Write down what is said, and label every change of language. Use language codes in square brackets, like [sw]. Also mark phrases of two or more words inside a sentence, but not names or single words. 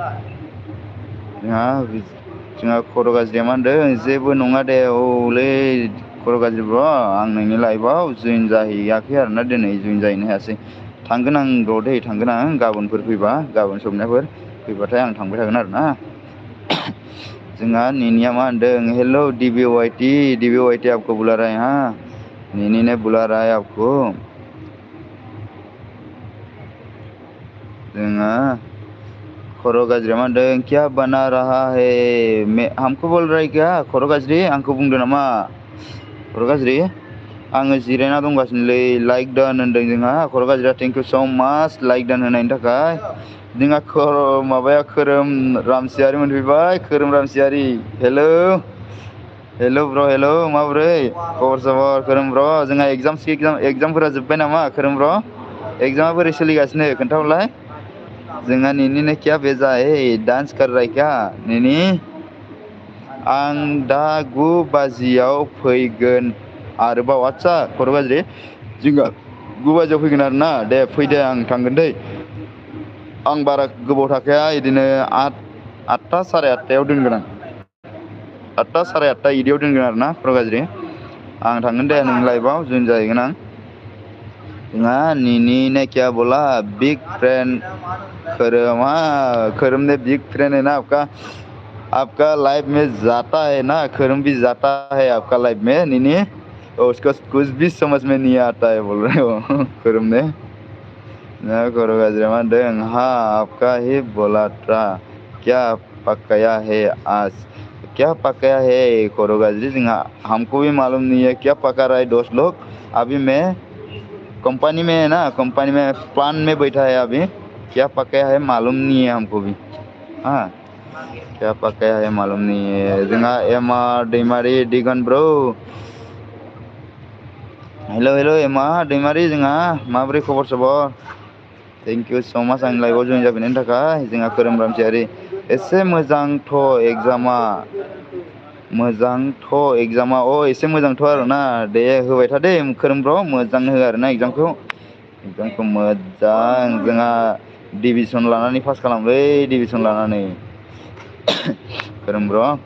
[brx] जोंहा खर' गाज्रिया मा होनदों जेबो नङा दे औलै खर' गाज्रि ब्र आं नोंनि लाइभआव जइन जाहैयाखै आरोना दिनै जइन जाहैनो हायासै थांगोन आं र' दै थांगोन आं गाबोनफोर फैबा गाबोन सबनियाफोर फैबाथाय आं थांबाय थागोन आरोना जोंहा निनिया मा होनदों हेल' डिबि वाइटि [hi] आपको बुला रहा है हाँ निनी ने बुला रहा है आपको [brx] जोंहा खर' गाज्रिया मा होनदों [hi] क्या बना रहा है हमको बोल रहा है क्या [brx] खर' गाज्रि आंखौ बुंदों नामा खर' गाज्रि आङो जिरायना दंगासिनोलै लाइक दान होनदों जोंहा खर' गाज्रिया थेंक [en] you so much [brx] लाइक दान होनायनि थाखाय जोंहा माबाया खोरोम रामसियारि मोनफैबाय खोरोम रामसियारि हेल' ब्र हेल' माबोरै खबर सबर खोरोम ब्र जोंहा एगजामफोरा जोब्बाय नामा खोरोम ब्र एगजामा बोरै सोलिगासिनो खोन्थाहरलाय जोंहा [hi] निनी ने क्या भेजा है डांस कर रहा है [brx] क्या निनी आं दा 9 बाजियाव फैगोन आरोबाव आच्छा खर' गाज्रि जोंहा 9 बाजियाव फैगोन आरोना दे फैदो आं थांगोन दै आं बारा गोबाव थाखाया बिदिनो 8टा साराय 8टायाव दोनगोन आं 8टा साराय 8टा इदियाव दोनगोन आरोना खर' गाज्रि आं थांगोन दे नोंनि लाइभआव जइन जाहैगोन आं जोंहा [hi] निनी ने क्या बोला [en] big friend [hi] खोरोम ने [en] big friend [hi] है ना आपका लाइफ में जाता है ना खोरोम भी जाता है आपका लाइफ में निनी उसको कुछ भी समझ में नहीं आता है बोल रहे हो खोरोम ने [brx] खर' गाज्रिया मा होनदों [hi] हाँ आपका ही बोला था क्या पकाया है आज क्या पकाया है खर' गाज्रि जोंहा हमको भी मालूम नहीं है क्या पका रहा है दोस्त लोग अभी मैं कंपनी में है ना कंपनी में प्लान में बैठा है अभी क्या पकाया है मालूम नहीं है हमको भी हाँ क्या पकाया है मालूम नहीं है [brx] जोंहा एमा दैमारि दिगन ब्रो हेल' एमा दैमारि जोंहा माबोरै खबर सबर [en] thank you so much [brx] आंनि लाइभआव जइन जाफैनायनि थाखाय जोंहा खोरोम रामसियारि एसे मोजांथ' एगजामा एसे मोजांथ' आरोना दे होबाय था दे खोरोम ब्र मोजां हो आरोना एगजामखौ मोजां जोंहा डिभिसन लानानै पास खालामलै डिभिसन लानानै खोरोम ब्र